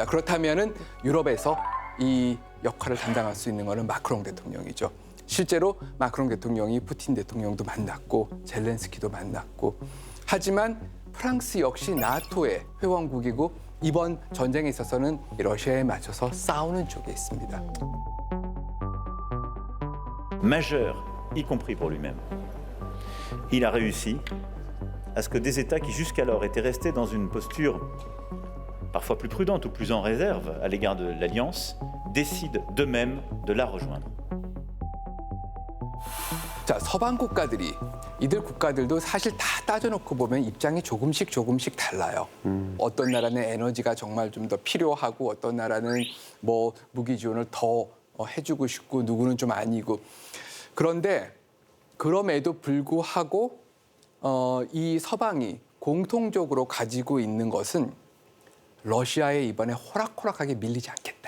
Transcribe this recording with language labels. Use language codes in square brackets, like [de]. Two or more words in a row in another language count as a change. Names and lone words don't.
[ko] 그렇다면은 유럽에서 이 역할을 담당할 수 있는 거는 마크롱 대통령이죠. 실제로 마크롱 대통령이 푸틴 대통령도 만났고 젤렌스키도 만났고 하지만 프랑스 역시 나토의 회원국이고 이번 전쟁에 있어서는 러시아에 맞춰서 싸우는 쪽에 있습니다. [fr] Majeur, y compris pour lui-même. Il a réussi à ce que des États qui jusqu'alors étaient restés dans une posture parfois plus prudente ou plus en réserve à l'égard de l'Alliance décident d'eux-mêmes de la rejoindre. [ko] 자, 서방 국가들이 이들 국가들도 사실 다 따져놓고 보면 입장이 조금씩 달라요. 어떤 나라는 에너지가 정말 좀 더 필요하고 어떤 나라는 뭐 무기 지원을 더 해주고 싶고 누구는 좀 아니고 그런데 그럼에도 불구하고 이 서방이 공통적으로 가지고 있는 것은 러시아에 이번에 호락호락하게 밀리지 않겠다.